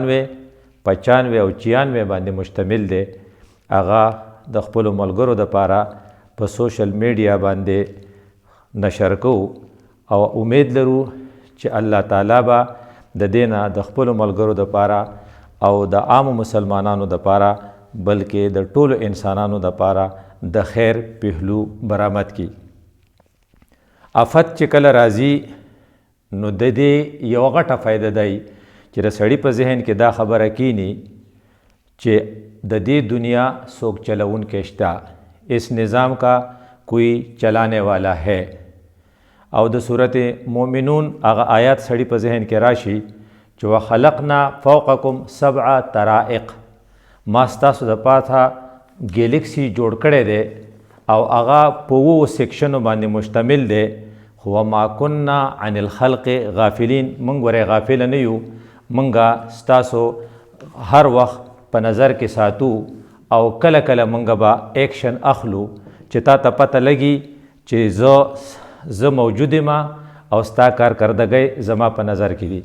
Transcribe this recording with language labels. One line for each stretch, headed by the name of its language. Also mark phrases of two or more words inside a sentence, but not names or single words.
Pashto: 95 او 96 باندې مشتمل دی هغه د خپلو ملګرو دپاره په
English: social media
Pashto: باندې نشر کوو او امید لرو چې الله تعالی به د دې نه د خپلو ملګرو دپاره او د عامو مسلمانانو دپاره بلکې د ټولو انسانانو دپاره د خیر پهلو برآمد کی. آفت چې کله راځي نو د دې یوه غټه فایده دی چې د سړي په ذهن کې دا خبره کینی چې د دې دنیا څوک چلوونکی شته،
Urdu: اس نظام کا کوئی چلانے والا ہے.
Pashto: او د صورت مومنون هغه آیات سړي په ذهن کې راشي چې
Arabic: وخلقنا فوقکم 7 طرائق،
Pashto: ما ستاسو د پاته ګیلکسي جوړ کړی دی او هغه په 2 سیکشنو باندې مشتمل دی. خو
Arabic: ما كنا عن الخلق غافلین،
Pashto: موږ ورې غافل نه یو، موږ ستاسو هر وخت په نظر کې ساتو او کله کله موږ به ایکشن اخلو چې تا ته پته لګي چې زه موجود یم او ستا کارکردګۍ زما په نظر کې دي.